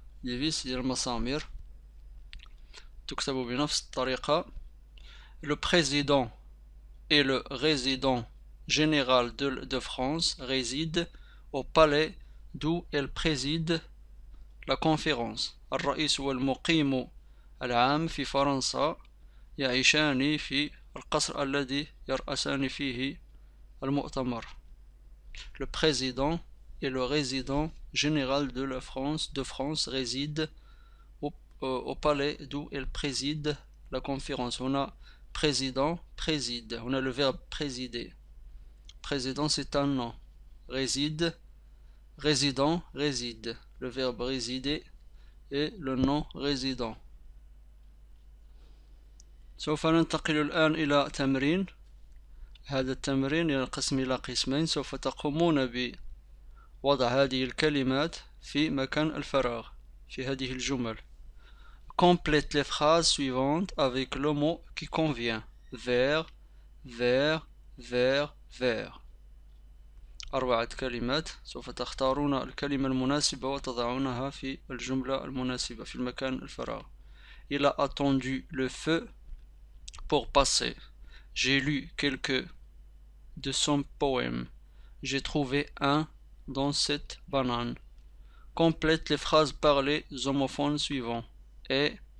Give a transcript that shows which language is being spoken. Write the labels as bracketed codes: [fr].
[fr] des vis [ar] هي المسامير. تكتب بنفس الطريقة. [fr] Le président et le résident général de France réside au palais d'où elle préside la conférence. [ar] الرئيس والمقيم العام في فرنسا يعيشان في القصر الذي يرأسان فيه المؤتمر. [fr] Le président et le résident général de France réside au palais d'où elle préside la conférence. هنا président préside. هنا le verbe présider. Président c'est un nom. Réside résident réside. Le verbe résider et le nom résident. [ar] سوف ننتقل الآن إلى تمرين. هذا التمرين ينقسم إلى قسمين. سوف تقومون بوضع هذه الكلمات في مكان الفراغ في هذه الجمل. [fr] Complète les phrases suivantes avec le mot qui convient. vers, vers, vers, vers. [ar] 4 كلمات. سوف تختارون الكلمة المناسبة وتضعونها في الجملة المناسبة في المكان الفراغ. [fr] Il a attendu le feu pour passer. J'ai lu quelques de son poème. J'ai trouvé un dans cette banane. Complète les phrases par les homophones suivants. Et.